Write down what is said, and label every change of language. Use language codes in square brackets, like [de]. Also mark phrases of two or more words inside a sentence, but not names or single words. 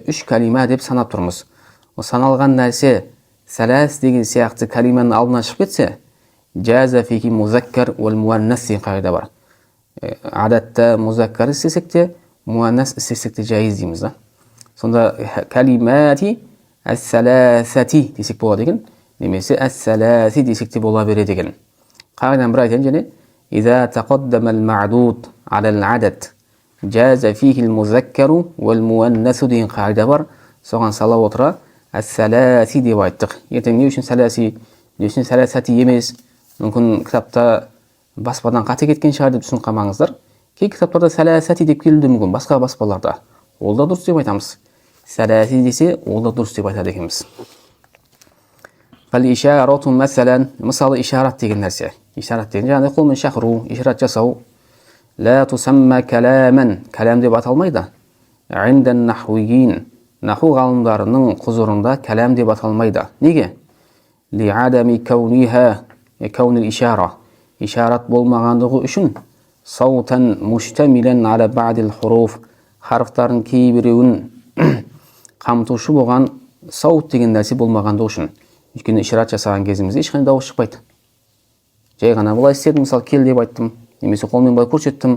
[kk] Үш калима деп санап тұрмыз. Саналған нәрсе сәләс деген сияқты калиманың алдына шығып кетсе, [ar] جاز فيه المذكر والمؤنث [kk] деген қағида бар. Адатта музаккар істесек те, муаннас істесек те жайыз дейміз да. Сонда [ar] الكلمات الثلاثة [kk] десек болады екен, немесе әс-сәләси десек те бола береді екен. Қағидан бір айтайын және [ar] إذا تقدم المعدود على العدد جاز فيه المذكر والمؤنث [kk] деген қағида бар. Соған сала отыра әс-сәләси деп айттық. Ертең не үшін сәләси, не үшін сәләсәти емес? Мүмкін кітапта баспадан қате кеткен шығар деп түсініп қалмаңыздар. Кей кітаптарда сәләсәти деп келуі мүмкін, басқа баспаларда. Ол да дұрыс деп айтамыз. Сәләси десе, ол да дұрыс деп айтады екенбіз. [ar] فالإشارة مثلا, [kk] мысалы ишарат деген нәрсе. Ишарат деген жаңағыдай қолмен шақыру, ишарат жасау. [ar] لا تسمى كلاما, [kk] калам деп аталмайды. [ar] عند النحويين, [kk] наху ғалымдарының құзырында калам деп аталмайды. Неге? [ar] لعدم كونها، كون الإشارة. [kk] Ишарат болмағандығы үшін [ar] صوتا مشتملا على بعض الحروف, [kk] Харфтардың кейбіреуін қамтушы болған саут деген нәрсе болмағандығы үшін. Өйткені ишарат жасаған кезімізде ешқандай дауыс шықпайды. Жай ғана былай істедім, мысалы кел деп айттым, немесе қолмен былай көрсеттім.